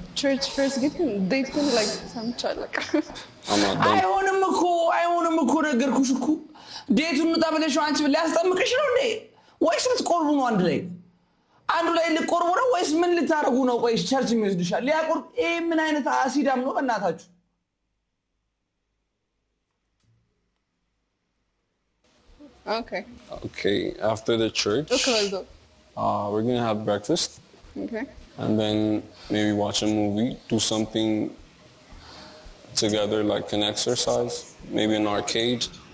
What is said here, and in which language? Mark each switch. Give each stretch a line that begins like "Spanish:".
English: Church first ግን date ግን like
Amharic: ሰምቻለሁ።
English: I'm not done.
Amharic: አይሆንም እኮ ነገርኩሽ እኮ ዴቱን እንውጣ ብለሽው አንቺ ሊያስጠምቅሽ ነው እንዴ? ወይስ ልትቆርቡ ነው አንዱ ላይ ልትቆርቡ ነው ወይስ ምን ልታረጉ ነው? ቆይሽ ቸርች የሚወስድሻል ሊያቆርብ ምን አይነት አሲዳም ነው በእናታችሁ?
English: Okay, after the church, we're going to have breakfast. Okay. And then maybe watch a movie, do something together like an exercise, maybe an arcade.